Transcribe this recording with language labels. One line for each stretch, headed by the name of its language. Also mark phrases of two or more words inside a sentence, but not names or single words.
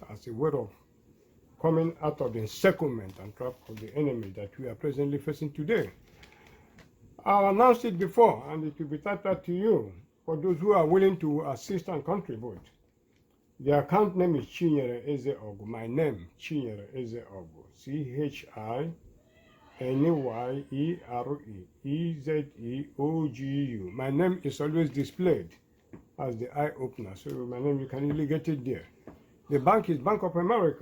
English: As a way of coming out of the encirclement and trap of the enemy that we are presently facing today. I announced it before, and it will be touched to you for those who are willing to assist and contribute. The account name is Chinyere Eze Ogu. My name, Chinyere Eze Ogu. CHINYEREEZEOGU. My name is always displayed as the eye opener, so my name, you can easily get it there. The bank is Bank of America.